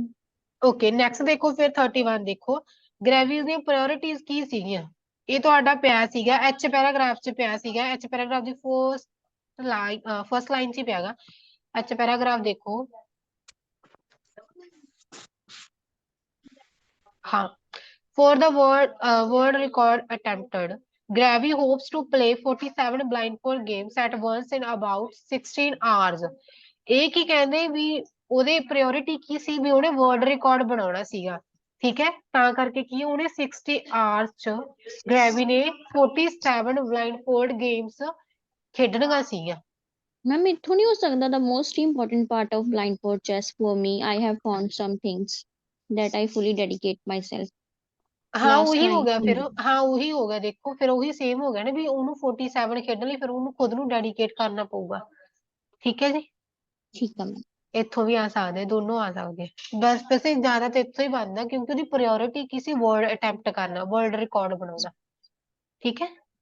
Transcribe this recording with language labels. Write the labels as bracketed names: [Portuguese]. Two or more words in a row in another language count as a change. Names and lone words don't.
[English] okay next [Punjabi] ਦੇਖੋ ਫਿਰ 31 ਦੇਖੋ ਗ੍ਰੈਵਿਸ ਦੀਆਂ ਪ੍ਰਾਇੋਰਟੀਜ਼ ਕੀ ਸੀਗੀਆਂ ਇਹ ਤੁਹਾਡਾ ਪਿਆ ਸੀਗਾ ਐਚ ਪੈਰਾਗ੍ਰਾਫ ਚ ਪਿਆ ਸੀਗਾ ਐਚ ਪੈਰਾਗ੍ਰਾਫ ਦੀ [English] first line [Punjabi] ਚ ਹੀ ਪਿਆਗਾ ਐਚ ਪੈਰਾਗ੍ਰਾਫ ਦੇਖੋ ਹਾਂ [English] for the world record attempted Gravy hopes to play 47 blindfold games at once in about 16 hours [Punjabi] ਇਹ ਕੀ ਕਹਿੰਦੇ ਵੀ ਉਹਦੇ ਪ੍ਰਾਇੋਰਟੀ ਕੀ ਸੀ ਵੀ ਉਹਨੇ [English] world record [Punjabi] ਬਣਾਉਣਾ ਸੀਗਾ, ਠੀਕ ਹੈ। ਤਾਂ ਕਰਕੇ ਕੀ ਉਹਨੇ 60 ਆਵਰਸ ਚ ਗ੍ਰੈਵੀ ਨੇ 47 [English] blind fold games [Punjabi] ਖੇਡਣੀਆਂ ਸੀਗੀਆਂ। ਮੈਮ ਇੱਥੋਂ ਨਹੀਂ ਹੋ ਸਕਦਾ [English] the most important part of blindfold chess for me I have found some things that I fully dedicate myself [Punjabi] ਹਾਂ last ਉਹੀ ਹੋ time ਗਿਆ ਫਿਰ, ਹਾਂ ਉਹੀ ਹੋ ਗਿਆ, ਦੇਖੋ ਫਿਰ ਉਹੀ ਸੇਮ ਹੋ ਗਿਆ ਨਾ ਵੀ ਉਹਨੂੰ 47 ਖੇਡਣ ਲਈ ਫਿਰ ਉਹਨੂੰ ਖੁਦ ਨੂੰ ਡੈਡੀਕੇਟ ਕਰਨਾ ਪਊਗਾ, ਠੀਕ ਹੈ ਜੀ। ਠੀਕ ਆ ਮੈਮ। ਇੱਥੋਂ ਵੀ ਆ ਸਕਦੇ, ਦੋਨੋਂ ਆ ਸਕਦੇ, ਬਸ ਵੈਸੇ ਜ਼ਿਆਦਾ ਤਾਂ ਇੱਥੋਂ ਹੀ ਬਣਦਾ ਕਿਉਂਕਿ ਉਹਦੀ ਪ੍ਰਾਇੋਰਟੀ ਕੀ ਸੀ, [English] world attempt [Punjabi] ਕਰਨਾ, [English] world record [Punjabi] ਬਣਾਉਣਾ, ਠੀਕ ਹੈ।